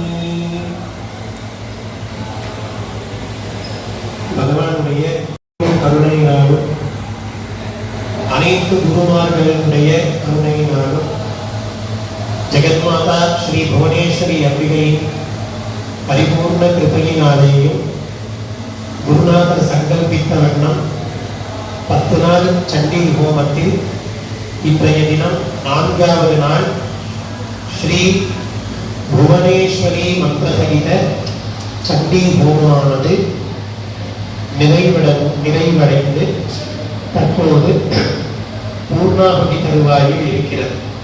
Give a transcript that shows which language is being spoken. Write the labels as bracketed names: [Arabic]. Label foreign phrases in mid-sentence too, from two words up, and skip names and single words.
[Tamil] भगवानुடைய கருணையினாலும் அனைத்து குருமார்களுடைய கருணையினாலும் ஜெகன்மாதா ஸ்ரீ புவனேஸ்வரி அம்பிகை परिपूर्ण कृपையினாலேயும் குருநாதர் சங்கல்பித்த வண்ணம் 10 நாள் சண்டி ஹோமத்தில் இன்றைய தினம் 4வது நாள் ஸ்ரீ புவனேஸ்வரி மந்திரசகித சண்டி ஹோமமானது நிறைவடைந்து தற்போது பூர்ணாகுதி தருவாயில் இருக்கிறது.